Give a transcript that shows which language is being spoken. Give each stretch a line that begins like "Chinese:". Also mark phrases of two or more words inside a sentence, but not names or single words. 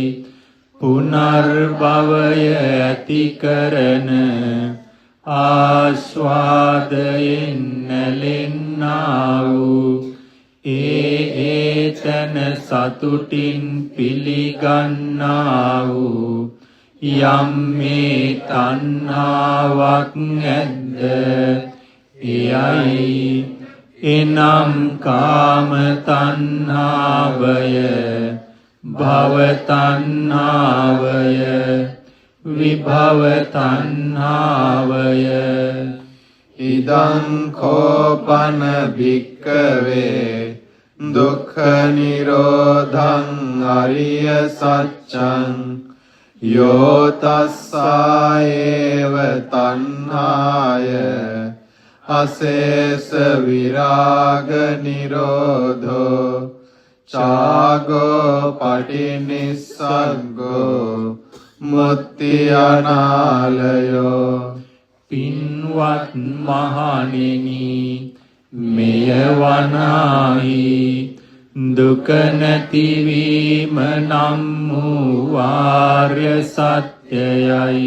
Sinhala: පුනර්භවය ඇති කරන ආස්වාදයෙන් නැලෙන්නා වූ ඒතන සතුටින් පිළිගන්නා වූ යම් මේ තණ්හාවක් ඇද්ද, එයයි එනම් කාම තණ්හාවය, භව තණ්හාවය, විභව තණ්හාවය.
Pali: ඉදං කෝපන භික්ඛවේ දුක්ඛ නිරෝධං අරිය සත්‍යං යෝ තස්සායේව තණ්හාය අශේෂ විරාග නිරෝධෝ චාගෝ පටිනිස්සග්ගෝ මුත්‍ති අනාලයෝ.
Sinhala: පින්වත් මහණෙනි, මෙය වනාහි දුක නැතිවීම නම් වූ ආර්ය සත්‍යයයි.